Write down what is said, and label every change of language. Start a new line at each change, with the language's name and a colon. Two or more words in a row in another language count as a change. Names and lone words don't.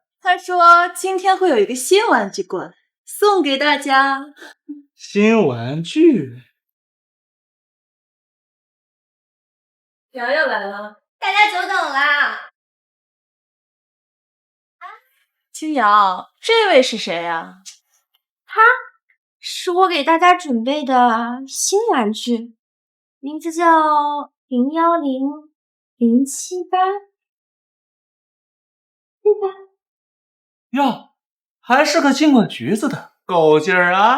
Chinese: 他說今天會有一個新玩具過來，送給大家。新玩具？瑤瑤來了，大家久等啦。青瑤，這位是誰呀？他是我給大家準備的新玩具，名字叫010078，對吧？喲，還是個盡管橘子的，夠勁兒啊！